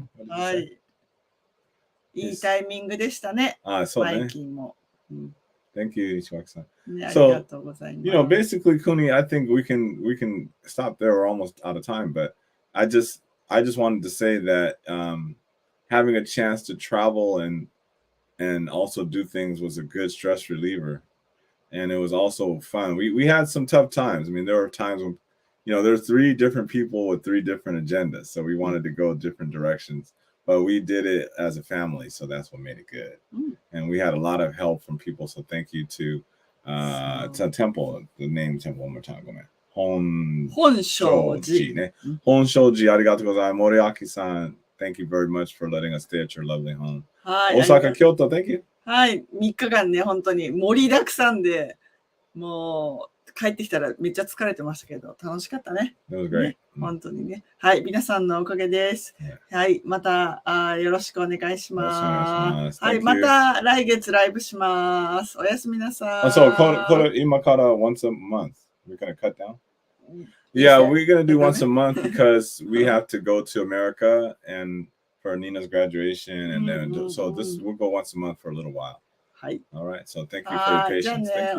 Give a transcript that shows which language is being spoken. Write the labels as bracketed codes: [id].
[en] What did he say? [ja] いいタイミングでしたね。そうね。バイキンも。 [en] Thank you, Nishiwaki-san. [ja] ね、ありがとうございます。 [en] You know, basically, Kuni, I think we can stop there. We're almost out of time, but I just wanted to say that having a chance to travel and also do things was a good stress reliever, and it was also fun. We had some tough times. I mean, there were times when, you know, there's 3 different people with 3 different agendas, so we wanted to go different directions. But we did it as a family, so that's what made it good. And we had a lot of help from people, so thank you to Temple, the name Temple one more time. Go, man. 本正寺 ね。 [ja] 本正寺ありがとうございます。 [en] Moriaki-san, thank you very much for letting us stay at your lovely home. 大阪、京都、thank you. [ja] はい、3日間ね、本当に盛りだくさんで、もう帰ってきたらめっちゃ疲れてましたけど、楽しかったね。 [en] It was great. [ja] ね、本当にね。はい、皆さんのおかげです。はい、またよろしくお願いします。はい、また来月ライブします。おやすみなさい。そう、これ今から [en] once a month. We're going to cut down? Yeah, we're going to do once a month because we have to go to America and for Nina's graduation, and then we'll go once a month for a little while. All right. So thank you for your patience. Thank you.